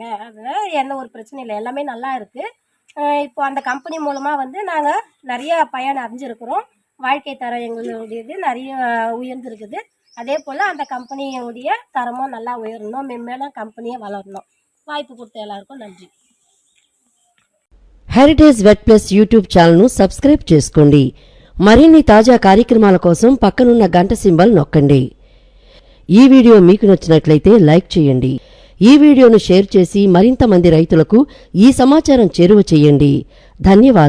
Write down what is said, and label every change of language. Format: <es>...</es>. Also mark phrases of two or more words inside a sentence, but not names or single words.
<ta>அதனால் எந்த ஒரு பிரச்சனையும் இல்லை, எல்லாமே நல்லா இருக்குது. இப்போ அந்த கம்பெனி மூலமாக வந்து நாங்கள் நிறைய பயன் அடைஞ்சிருக்கிறோம். வாழ்க்கை தரம் எங்களுடையது நிறைய உயர்ந்துருக்குது. அதே போல் அந்த கம்பெனியுடைய தரமும் நல்லா உயரணும், மென்மேலும் கம்பெனியை வளரணும். வாய்ப்பு கொடுத்த எல்லாருக்கும் நன்றி.</ta> <te>హెరిటేజ్ వెట్ ప్లస్ యూట్యూబ్ ఛానల్ను సబ్స్క్రైబ్ చేసుకోండి. మరిన్ని తాజా కార్యక్రమాల కోసం పక్కనున్న గంట సింబల్ నొక్కండి. ఈ వీడియో మీకు నచ్చినట్లయితే లైక్ చేయండి. ఈ వీడియోను షేర్ చేసి మరింత మంది రైతులకు ఈ సమాచారం చేరువ చేయండి.</te>